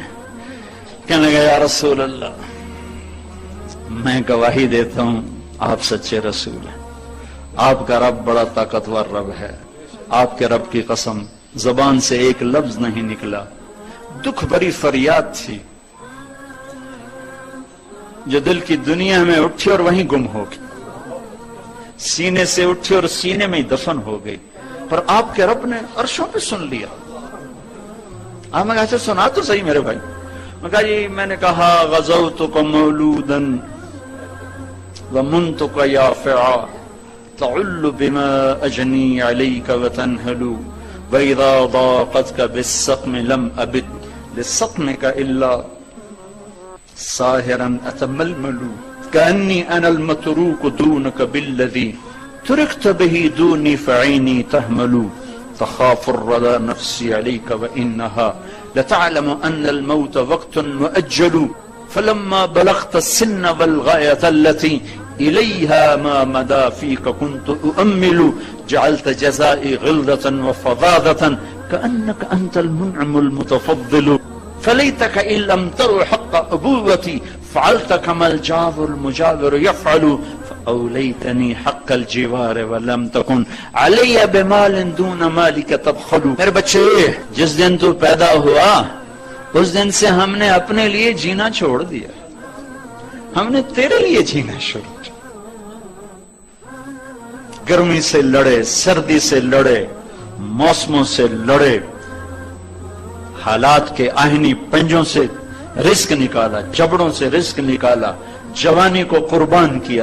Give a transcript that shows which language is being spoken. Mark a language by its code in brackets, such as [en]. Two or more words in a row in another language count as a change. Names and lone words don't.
[ur] کہنے لگا [ar] یا رسول اللہ [ur] میں گواہی دیتا ہوں آپ سچے رسول ہیں، آپ کا رب بڑا طاقتور رب ہے، آپ کے رب کی قسم زبان سے ایک لفظ نہیں نکلا، دکھ بھری فریاد تھی جو دل کی دنیا میں اٹھی اور وہیں گم ہو گئی، سینے سے اٹھی اور سینے میں ہی دفن ہو گئی، پر آپ کے رب نے عرشوں پہ سن لیا۔ آپ نے کہا سنا تو صحیح میرے بھائی۔ میں کہا جی میں نے کہا [ar] غزوتک مولودا ومنتک یافعا تعل بما اجنی علیک وتنہل واذا ضاقتک بالسقم لم ابد لسقمک الا ساہرا اتململ کانی انا المتروک دونک بالذی ترکت به دونی فعینی تحمل تخاف الردى نفسي عليك وإنها لتعلم أن الموت وقت مؤجل فلما بلغت السن والغاية التي إليها ما مدى فيك كنت أؤمل جعلت جزائي غلظة وفظاظة كأنك أنت المنعم المتفضل فليتك إن لم تر حق أبوتي فعلت كما الجار المجاور يفعل فأوليتني حق الجوار ولم تكن علي بمال دون مالك تبخل۔ [ur] میرے بچے جس دن تو پیدا ہوا اس دن سے ہم نے اپنے لیے جینا چھوڑ دیا، ہم نے تیرے لیے جینا شروع کیا۔ گرمی سے لڑے، سردی سے لڑے، موسموں سے لڑے، حالات کے آہنی پنجوں سے رزق نکالا، جبڑوں سے رزق نکالا، جوانی کو قربان کیا،